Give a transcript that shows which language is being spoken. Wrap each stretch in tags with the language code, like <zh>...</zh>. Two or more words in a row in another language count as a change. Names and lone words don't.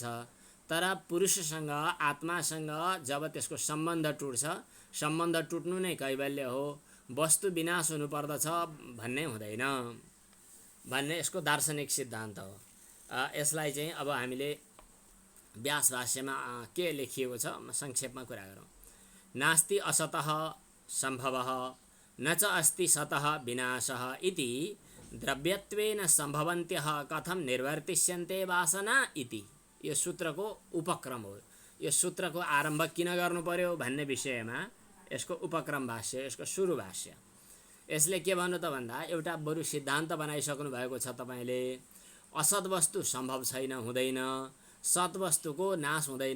<ne>तर पुरुषसँग आत्मासँग जब त्यसको सम्बन्ध टुट्छ, सम्बन्ध टुट्नु नै कैवल्य हो, वस्तु विनाश हुनुपर्दछ भन्ने हुँदैन भन्ने यसको दार्शनिक सिद्धान्त हो। यसलाई चाहिँ अब हामीले व्यास भाष्यमा के लेखिएको छ संक्षेपमा कुरा गरौँ।</ne> <sa>नास्ति असतः सम्भवः न च अस्ति सतः विनाशः इति द्रव्यत्वेन सम्भवन्त्यः कथं निर्वर्तिष्यन्ते वासना इति।</sa> <ne>यो सूत्रको उपक्रम हो। यो सूत्रको आरम्भ किन गर्नु पर्यो भन्ने विषयमा यसको उपक्रम भाष्य, यसको सुरु भाष्य। यसले के भन्नु त भन्दा एउटा बरु सिद्धान्त बनाइसक्नु भएको छ तपाईले। असत वस्तु सम्भव छैन, हुँदैन। सत वस्तुको नाश हुँदैन।</ne>